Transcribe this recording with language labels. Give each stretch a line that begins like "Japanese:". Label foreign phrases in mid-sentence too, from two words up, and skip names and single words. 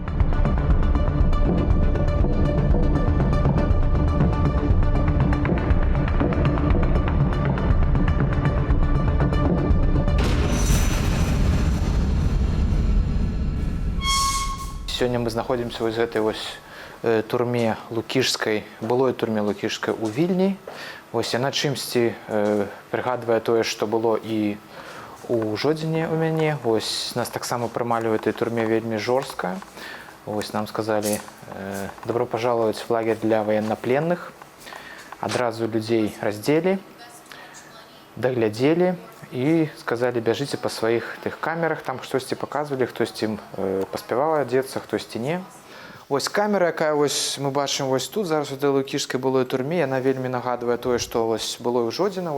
Belarusian: Сёння мы знаходзімся вось гэтай турме лукішскай, былой турме лукішскай у Вільні. Яна чымсьці прыгадвае тое, што было і у Жодзіне у мяне. Нас таксама прымалі ў этой турме вельмі жорстка. Нам сказалі:
Russian: «Добро пожаловать в лагерь для военнопленных».
Belarusian: Адразу людзей раздзелі, даглядзелі і сказалі: «Бяжыце па сваіх тых камерах». Там штосьці паказвалі, хтосьці паспяваў адзецца, хтосьці не. Камера, якая мы бачым тут, зараз у этой лукішскай былой турме, яна вельмі нагадвае тое, што было ў Жодзіна.